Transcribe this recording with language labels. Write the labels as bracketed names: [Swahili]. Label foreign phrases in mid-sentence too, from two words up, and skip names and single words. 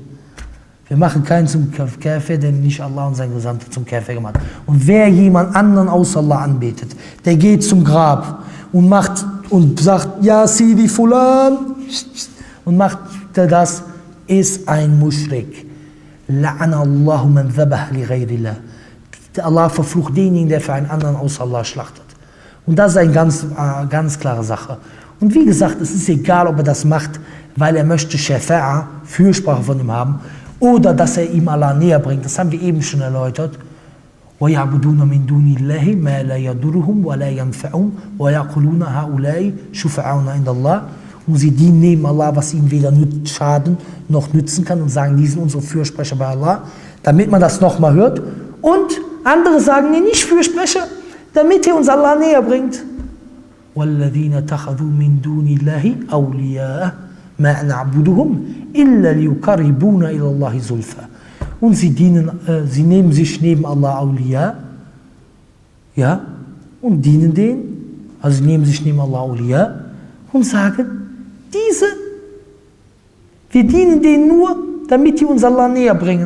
[German] Wir machen keinen zum Kafir, der nicht Allah und sein Gesandter zum Kafir gemacht hat. Und wer jemand anderen außer Allah anbetet, der geht zum Grab und macht und sagt, ja, [Arabic] سيدي فلان, [German] und macht das, ist ein Muschrik. [Arabic] لعن الله من ذبح لغير الله. [German] Allah verflucht denjenigen, der für einen anderen außer Allah schlachtet. Und das ist eine ganz klare Sache. Und wie gesagt, es ist egal, ob er das macht, weil er möchte Shafa'a, Fürsprache von ihm haben, oder dass er ihm Allah näher bringt. Das haben wir eben schon erläutert. [Arabic] وَيَعْبُدُونَ مِن دُونِ اللَّهِ مَا لَا يَضُرُّهُمْ وَلَا يَنْفَعُهُمْ وَيَقُولُونَ هَؤُلَاءِ شُفَعَاؤُنَا عِندَ اللَّهِ. [German] Und sie dienen neben Allah, was ihnen weder schaden noch nützen kann, und sagen, die sind unsere Fürsprecher bei Allah, damit man das nochmal hört. Und andere sagen, nee, nicht Fürsprecher, damit ihr uns Allah näher bringt. [Arabic] وَالَّذِينَ اتَّخَذُوا مِن دُونِ اللَّهِ أَوْلِيَاءَ مَا نَعْبُدُهُمْ إِلَّا لِيُقَرِّبُونَ إِلَى اللَّهِ زُلْفَى. [German] Und sie nehmen sich neben Allah Awliya, ja, und dienen denen, also sie nehmen sich neben Allah Awliya und sagen, wir dienen denen nur, damit die uns Allah näher bringen.